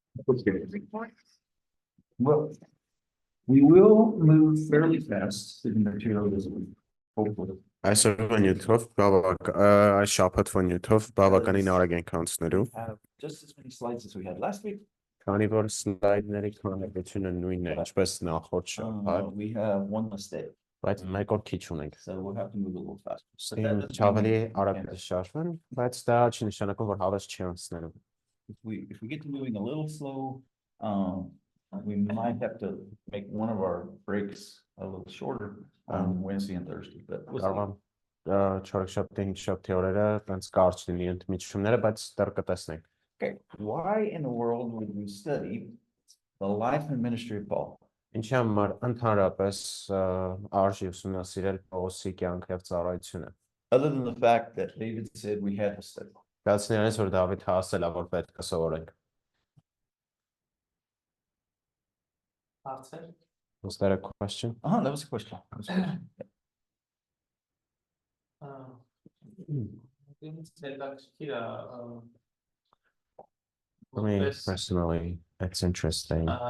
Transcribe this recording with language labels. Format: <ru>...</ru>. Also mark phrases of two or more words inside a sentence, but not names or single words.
<en>Well, we will move fairly fast to the material this week, hopefully.</en> <hy>Այսօրվա նյութով այս շաբաթվա նյութով բավականին արագ ենք անցնելու,</hy> <en>Have just as many slides as we had last week.</en> <hy>քանի որ սլայդների քանակությունը նույնն է, ինչպես նախորդ շաբաթ,</hy> <en>We have one mistake,</en> <hy>բայց մեկ օր քիչ ունենք։</hy> <en>so we'll have to move a little faster. But that</en> <hy>Իմ</hy> <en>doesn't</en> <hy>ավելի</hy> <en>mean we</en> <hy>արագ</hy> <en>can't.</en> <hy>կշարժվեն, բայց դա չի նշանակում, որ հավես չի անցնելու։</hy> <en>If we get to moving a little slow, we might have to make one of our breaks a little shorter on Wednesday and Thursday, but we'll see.</en> <hy>Կարող եմ չորեքշաբթի, հինգշաբթի օրերը տենց կարճ լինի ընդմիջումները, բայց դեռ կտեսնենք։</hy> <en>Okay, why in the world would we study the life and ministry of Paul?</en> <hy>Ինչի համար ընդհանրապես արժի ուսումնասիրել Պողոսի կյանքը եւ ծառայությունը։</hy> <en>Other than the fact that David said we had to study.</en> <hy>Բացի նրանից, որ Դավիթ ասել է, որ պետք է սովորենք։</hy> <en>Was that a question? That was a question. That was a question. For me personally, it's interesting.</en>